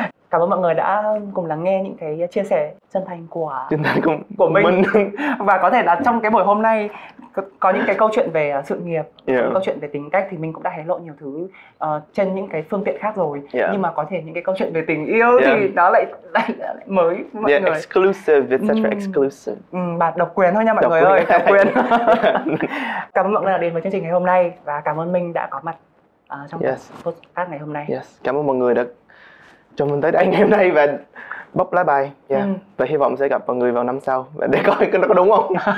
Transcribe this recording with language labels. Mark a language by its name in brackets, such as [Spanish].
[Vietnamese] Cảm ơn mọi người đã cùng lắng nghe những cái chia sẻ chân thành của mình. Và có thể là trong cái buổi hôm nay có những cái câu chuyện về sự nghiệp, câu chuyện về tính cách thì mình cũng đã hé lộ nhiều thứ trên những cái phương tiện khác rồi. Nhưng mà có thể những cái câu chuyện về tình yêu thì đó lại mới mọi người. [English] Exclusive, it's such exclusive. [Vietnamese] Bạn độc quyền thôi nha mọi người ơi, độc quyền. Cảm ơn mọi người đã đến với chương trình ngày hôm nay và cảm ơn Minh đã có mặt trong podcast ngày hôm nay. Cảm ơn mọi người đã cho mình tới đây ngày hôm nay và bóc lá bài. Và hy vọng sẽ gặp mọi người vào năm sau và để coi nó có đúng không.